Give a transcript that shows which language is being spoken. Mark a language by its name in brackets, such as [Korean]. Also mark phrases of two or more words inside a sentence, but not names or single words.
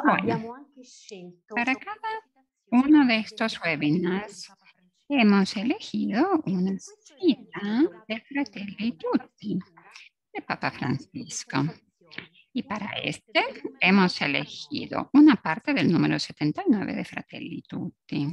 [Spanish] Bueno, [Italian] abbiamo anche scelto [Spanish] para cada uno de estos webinars hemos elegido una cita de Fratelli Tutti, de Papa Francisco. Y para este hemos elegido una parte del número 79 de Fratelli Tutti.